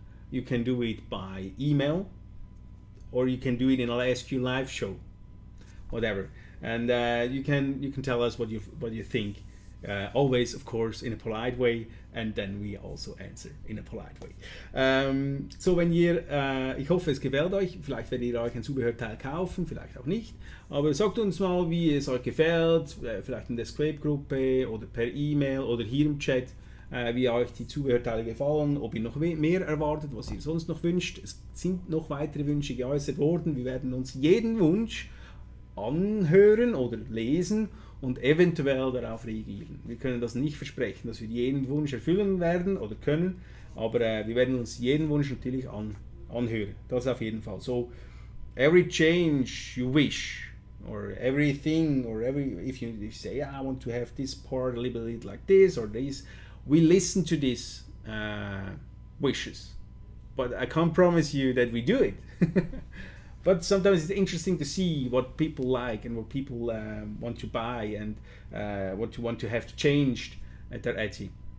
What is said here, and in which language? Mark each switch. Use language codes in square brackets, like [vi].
[en] You can do it by email, or you can do it in a SQ Live-Show, whatever. And you can tell us what you think. Always, of course, in a polite way, and then we also answer in a polite way. [de] So, wenn ich hoffe, es gefällt euch. Vielleicht werdet ihr euch ein Zubehörteil kaufen, vielleicht auch nicht. Aber sagt uns mal, wie es euch gefällt. Vielleicht in der SQuape-Gruppe oder per E-Mail oder hier im Chat. wie euch die Zubehörteile gefallen, ob ihr noch mehr erwartet, was ihr sonst noch wünscht. Es sind noch weitere Wünsche geäußert worden. Wir werden uns jeden Wunsch anhören oder lesen und eventuell darauf reagieren. Wir können das nicht versprechen, dass wir jeden Wunsch erfüllen werden oder können, aber wir werden uns jeden Wunsch natürlich anhören. Das auf jeden Fall. [en] So, every change you wish, or everything, or if you say, I want to have this part a little bit like this or this, we listen to these wishes. But I can't promise you that we do it. But sometimes it's interesting to see what people like and what people want to buy and what you want to have changed at their Etsy.